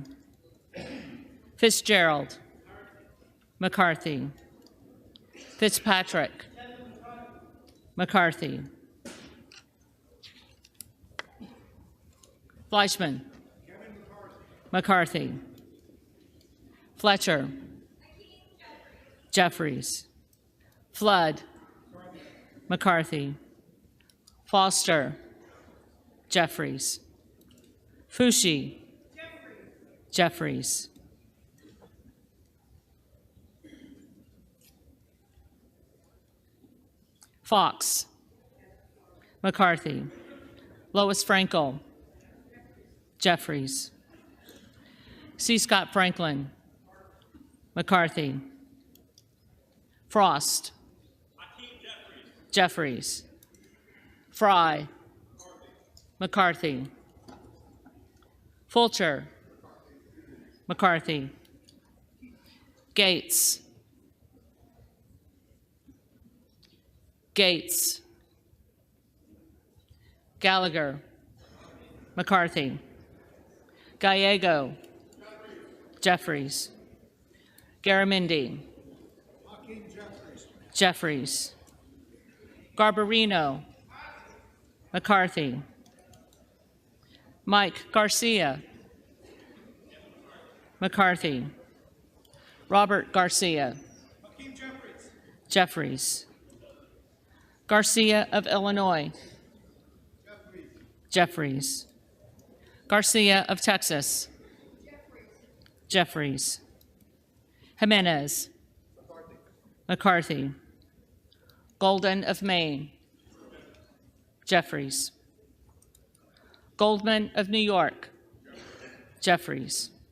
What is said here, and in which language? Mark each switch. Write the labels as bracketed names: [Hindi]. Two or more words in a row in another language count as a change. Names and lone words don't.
[English] Fitzgerald. McCarthy. Fitzpatrick. McCarthy. Fleischman. McCarthy. Fletcher. Jeffries. Flood. McCarthy. Foster. Jeffries. Fushi. Jeffries. Fox. McCarthy. Lois Frankel. Jeffries. C. Scott Franklin. McCarthy. Frost. Jeffries. Fry. McCarthy. Fulcher. McCarthy. Gates. Gates, Gallagher, McCarthy, Gallego, Jeffries, Garamendi, Jeffries, Garbarino, McCarthy, Mike Garcia, McCarthy, Robert Garcia, Jeffries, Garcia of Illinois, Jeffries, Garcia of Texas, Jeffries, Jimenez, McCarthy, Golden of Maine, Jeffries, Goldman of New York, Jeffries,